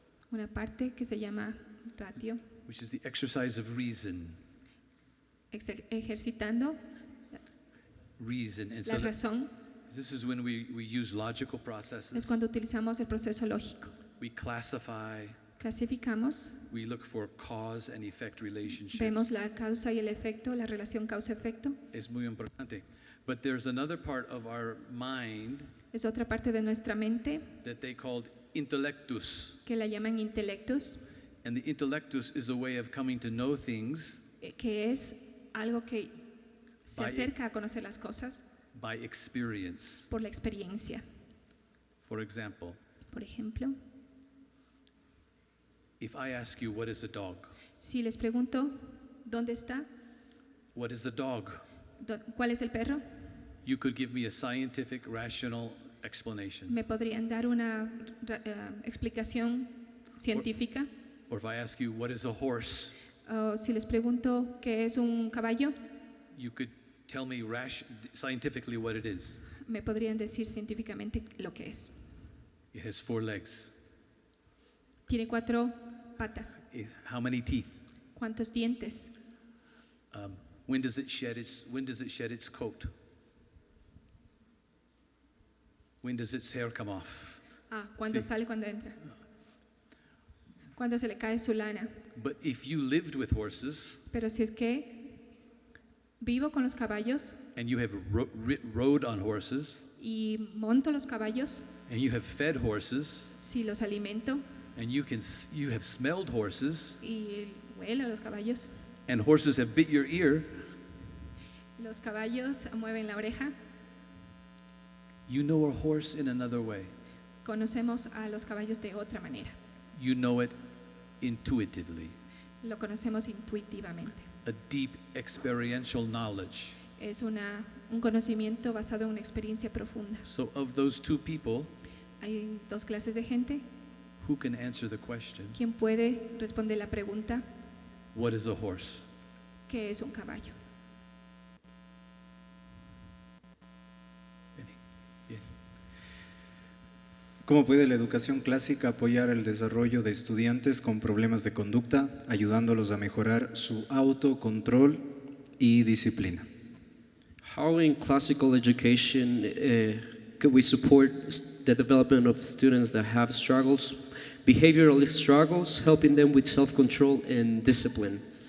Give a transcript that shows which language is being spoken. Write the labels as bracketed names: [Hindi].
[Spanish] Una parte que se llama ratio, [English] which is the exercise of reason. [Spanish] ejercitando [English] Reason. And [Spanish] la razón. [English] this is when we use logical [Spanish] Es [English] processes. [Spanish] cuando utilizamos el proceso lógico. [English] We classify, [Spanish] Clasificamos, [English] we look for cause and effect relationships. [Spanish] vemos la causa y el efecto, la relación causa-efecto. Es muy importante. [English] But there's another part of our mind [Spanish] Es otra parte de nuestra mente [English] that they called intellectus. [Spanish] que la llaman intelectus, [English] And the intellectus is a way of coming to know things [Spanish] que es algo que se [English] By- [Spanish] acerca a conocer las cosas [English] by experience. [Spanish] por la experiencia. [English] For example, [Spanish] Por ejemplo, [English] if I ask you, what is a dog? [Spanish] si les pregunto, ¿dónde está? [English] What is a dog? [Spanish] ¿Cuál es el perro? [English] You could give me a scientific, rational explanation. [Spanish] ¿Me podrían dar una explicación científica? [English] Or if I ask you, what is a horse? [Spanish] O si les pregunto qué es un caballo, [English] You could tell me scientifically what it is. [Spanish] me podrían decir científicamente lo que es. [English] It has 4 legs. [Spanish] Tiene 4 patas. [English] How many teeth? [Spanish] ¿Cuántos dientes? [English] When does it shed its coat? When does its hair come off? [Spanish] ¿Cuándo Sí. sale, cuándo entra? ¿Cuándo se le cae su lana? [English] But if you lived with horses [Spanish] Pero si es que vivo con los caballos [English] and you have rode on horses [Spanish] y monto los caballos, [English] and you have fed horses [Spanish] si los alimento [English] and you have smelled horses [Spanish] y huelo a los caballos, [English] and horses have bit your ear, [Spanish] los caballos mueven la oreja, [English] you know a horse in another way. [Spanish] conocemos a los caballos de otra manera. [English] You know it intuitively. [Spanish] Lo conocemos intuitivamente. [English] A deep experiential knowledge. [Spanish] Es una un conocimiento basado en una experiencia profunda. [English] So of those two people, [Spanish] Hay dos clases de gente. [English] who can answer the question, [Spanish] ¿Quién puede responder la pregunta? [English] what is a horse? [Spanish] ¿Qué es un caballo? Bien. ¿Cómo puede la educación clásica apoyar el desarrollo de estudiantes con problemas de conducta, ayudándolos a mejorar su autocontrol y disciplina? [English] How in classical education could we support the development of students that have struggles, behavioral struggles, helping them with self-control and discipline?